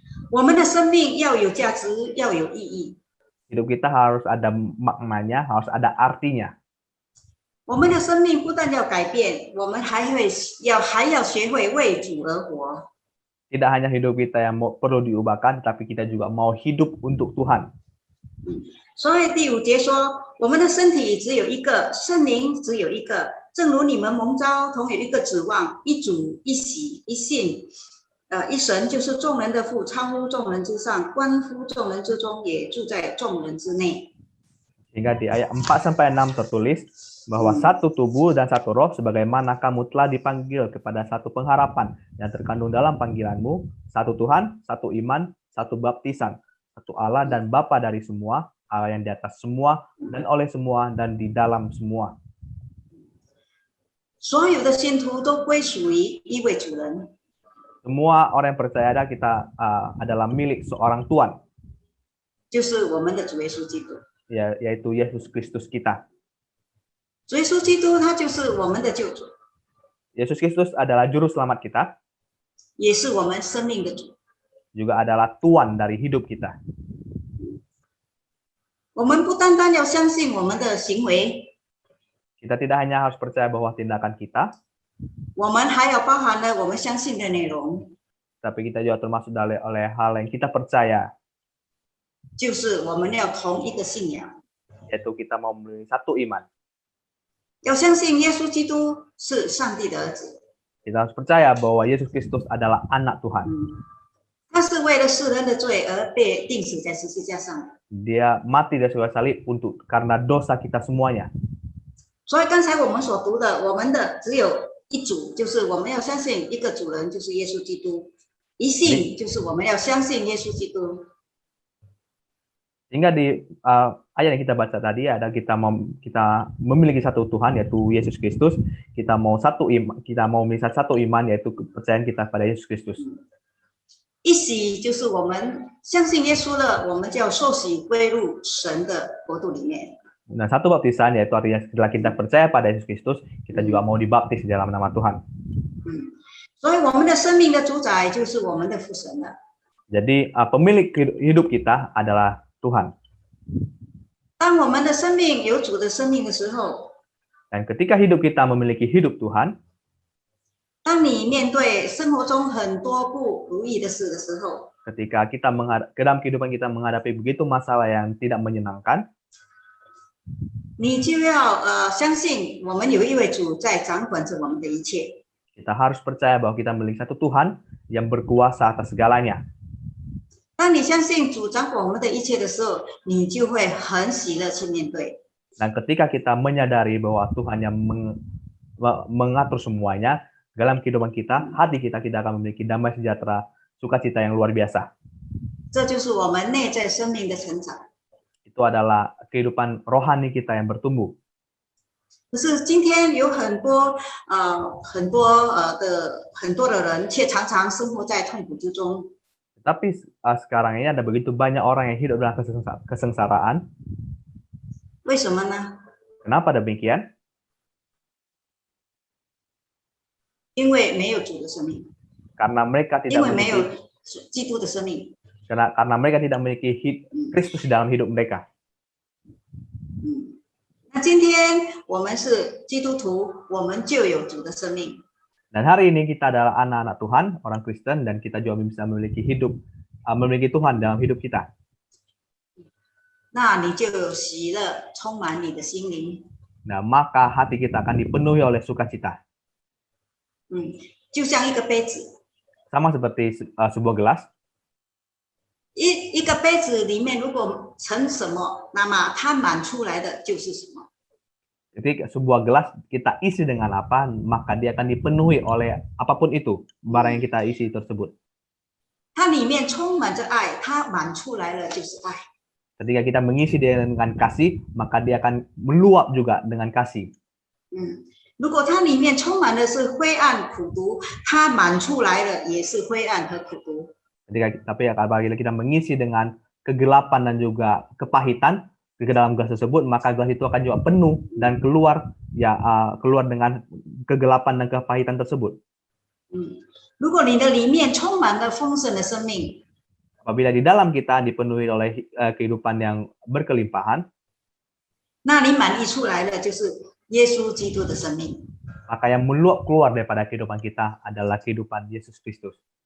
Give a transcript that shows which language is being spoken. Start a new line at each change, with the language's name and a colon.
Chinese: 我们的生命要有价值，要有意义。
Indonesian: Hidup kita harus ada maknanya, harus ada artinya.
Chinese: 我们的生命不但要改变，我们还要学会为主而活。
Indonesian: Tidak hanya hidup kita yang perlu diubahkan, tapi kita juga mau hidup untuk Tuhan.
Chinese: 所以第5节说，我们的身体只有一个，圣灵只有一个，正如你们蒙召，同有一个指望，一主、一洗、一信，一神就是众人的父，超乎众人之上，关乎众人之中，也住在众人之内。
Indonesian: Hingga di ayat 4-6 tertulis bahwa satu tubuh dan satu roh, sebagaimana kamu telah dipanggil kepada satu pengharapan yang terkandung dalam panggilanmu, satu Tuhan, satu iman, satu baptisan, satu Allah dan Bapa dari semua, Allah yang di atas semua dan oleh semua dan di dalam semua.
Chinese: 所有的信徒都归属于一位主人，
Indonesian: Semua orang yang percaya kita adalah milik seorang Tuhan,
Chinese: 就是我们的主耶稣基督。
Indonesian: yaitu Yesus Kristus kita.
Chinese: 主耶稣基督他就是我们的救主，
Indonesian: Yesus Kristus adalah juru selamat kita,
Chinese: 也是我们生命的主。
Indonesian: juga adalah Tuhan dari hidup kita.
Chinese: 我们不单单要相信我们的行为，
Indonesian: Kita tidak hanya harus percaya bahwa tindakan kita,
Chinese: 我们还要包含了我们相信的内容，
Indonesian: tapi kita juga termasuk oleh hal yang kita percaya,
Chinese: 就是我们要同一个信仰，
Indonesian: yaitu kita mau memiliki satu iman.
Chinese: 要相信耶稣基督是上帝的儿子，
Indonesian: Kita harus percaya bahwa Yesus Kristus adalah anak Tuhan.
Chinese: 他是为了世人的罪而被钉死在十字架上。
Indonesian: Dia mati di kayu salib karena dosa kita semuanya.
Chinese: 所以刚才我们所读的，我们的只有一主，就是我们要相信一个主人，就是耶稣基督。一信就是我们要相信耶稣基督。
Indonesian: Sehingga di ayat yang kita baca tadi ada kita memiliki satu Tuhan yaitu Yesus Kristus. Kita mau memiliki satu iman yaitu kepercayaan kita pada Yesus Kristus.
Chinese: 一洗就是我们相信耶稣了，我们就要受洗归入神的国度里面。
Indonesian: Nah, satu baptisan yaitu artinya setelah kita percaya pada Yesus Kristus, kita juga mau dibaptis di dalam nama Tuhan.
Chinese: 所以我们的生命的主宰就是我们的父神了。
Indonesian: Jadi pemilik hidup kita adalah Tuhan.
Chinese: 当我们的生命有主的生命的时候，
Indonesian: Dan ketika hidup kita memiliki hidup Tuhan,
Chinese: 当你面对生活中很多不如意的事的时候，
Indonesian: ketika kita dalam kehidupan kita menghadapi begitu masalah yang tidak menyenangkan,
Chinese: 你就要相信我们有一位主在掌管着我们的一切。
Indonesian: kita harus percaya bahwa kita memiliki satu Tuhan yang berkuasa atas segalanya.
Chinese: 当你相信主掌管我们的一切的时候，你就会很喜乐去面对。
Indonesian: Dan ketika kita menyadari bahwa Tuhan yang mengatur semuanya dalam kehidupan kita, hati kita akan memiliki damai sejahtera, sukacita yang luar biasa.
Chinese: 这就是我们内在生命的成长。
Indonesian: Itu adalah kehidupan rohani kita yang bertumbuh.
Chinese: 可是今天有很多的人，却常常生活在痛苦之中。
Indonesian: Tapi sekarang ini ada begitu banyak orang yang hidup dalam kesengsaraan.
Chinese: 为什么呢？
Indonesian: Kenapa demikian?
Chinese: 因为没有主的生命，
Indonesian: Karena mereka
Chinese: 因
Indonesian: tidak
Chinese: 为没有
Indonesian: memiliki,
Chinese: 基督的生命。
Indonesian: karena mereka tidak memiliki Kristus di dalam hidup mereka.
Chinese: 那今天我们是基督徒，我们就有主的生命。
Indonesian: Dan hari ini kita adalah anak-anak Tuhan, orang Kristen, dan kita juga bisa memiliki Tuhan dalam hidup kita.
Chinese: 那你就有喜乐充满你的心灵。
Indonesian: Nah, maka hati kita akan dipenuhi oleh sukacita.
Chinese: 就像一个杯子，
Indonesian: Sama seperti sebuah gelas.
Chinese: 一个杯子里面如果盛什么，那么它满出来的就是什么。
Indonesian: Jadi sebuah gelas kita isi dengan apa, maka dia akan dipenuhi oleh apapun itu, barang yang kita isi tersebut.
Chinese: 它里面充满着爱，它满出来了就是爱。
Indonesian: Ketika kita mengisi dia dengan kasih, maka dia akan meluap juga dengan kasih.
Chinese: 如果它里面充满的是灰暗苦毒，它满出来了也是灰暗和苦毒。
Indonesian: Tapi apabila kita mengisi dengan kegelapan dan juga kepahitan ke dalam gelas tersebut, maka gelas itu akan juga penuh dan keluar dengan kegelapan dan kepahitan tersebut.
Chinese: 如果你的里面充满了丰盛的生命，
Indonesian: Apabila di dalam kita dipenuhi oleh kehidupan yang berkelimpahan,
Chinese: 那你满溢出来的就是耶稣基督的生命。
Indonesian: maka yang meluap keluar daripada kehidupan kita adalah kehidupan Yesus Kristus.